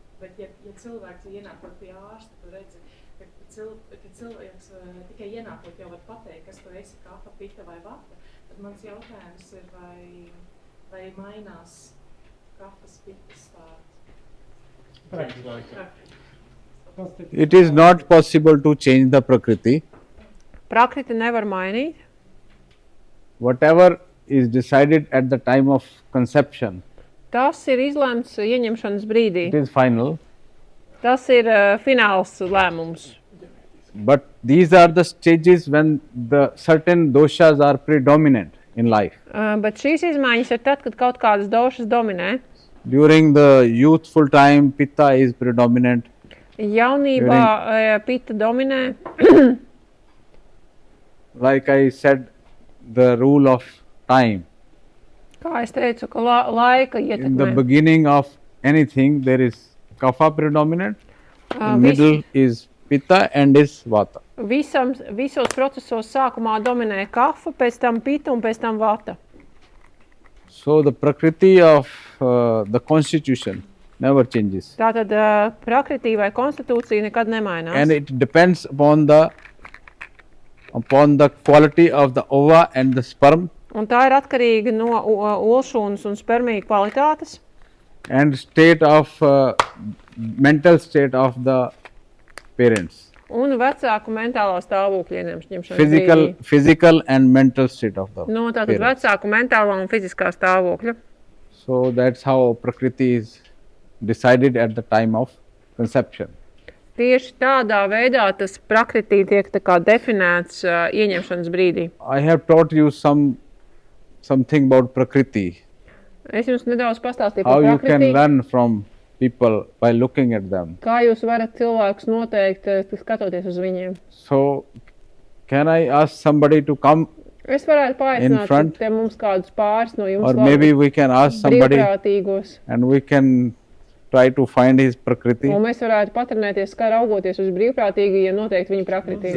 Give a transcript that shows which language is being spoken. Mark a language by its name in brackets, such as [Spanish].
[Latvian] Bet, ja cilvēks ienākot pie ārsta, tad redzi, ka cilvēks tikai ienākot jau var pateikt, kas tu esi, kafa, pita vai vata, tad mans jautājums ir, vai mainās kafas, pitas stāsts? [English] It is not possible to change the Prakriti. [Latvian] Prakriti nevar mainīt. [English] Whatever is decided at the time of conception, [Latvian] Tas ir izlemts ieņemšanas brīdī. [English] it is final. [Latvian] Tas ir fināls lēmums. [English] But these are the stages when the certain doshas are predominant in life. [Latvian] Bet šīs izmaiņas ir tad, kad kaut kādas došas dominē. [English] During the youthful time, Pitta is predominant. [Latvian] Jaunībā pita dominē. [English] Like I said, the rule of time. [Latvian] Kā es teicu, ka laika [English] In the [Latvian] ietekmē. [English] beginning of anything, there is Kapha predominant. In middle is Pitta and is Vata. [Latvian] Visos procesos sākumā dominē kafa, pēc tam pita un pēc tam vata. [English] So the Prakriti of the constitution never changes. [Latvian] Tātad prakriti vai konstitūcija nekad nemainās. [English] And it depends upon the quality of the ova and the sperm [Latvian] Un tā ir atkarīga no olšūnas un spermija kvalitātes [English] and state of mental state of the parents. [Latvian] un vecāku mentālā stāvokļa ieņemšanas brīdī. [English] Physical and mental state of the [Latvian] No, tātad [English] parents. [Latvian] vecāku mentālā un fiziskā stāvokļa. [English] So that's how Prakriti is decided at the time of conception. [Latvian] Tieši tādā veidā tas prakriti tiek tā kā definēts ieņemšanas brīdī. [English] I have taught you something about Prakriti, [Latvian] Es jums nedaudz pastāstīju [English] how [Latvian] par [English] you can [Latvian] prakriti. [English] learn from people by looking at them. [Latvian] Kā jūs varat cilvēkus noteikt, skatoties uz viņiem? [English] So can I ask somebody to come, [Latvian] Es varētu [English] In front? [Latvian] paaicināt te mums kādus pāris no jums [English] or maybe we can ask somebody [Latvian] brīvprātīgos. [English] and we can try to find his Prakriti. [Latvian] Un mēs varētu patrenēties, kā raugoties uz brīvprātīgajiem, noteikt viņu prakriti.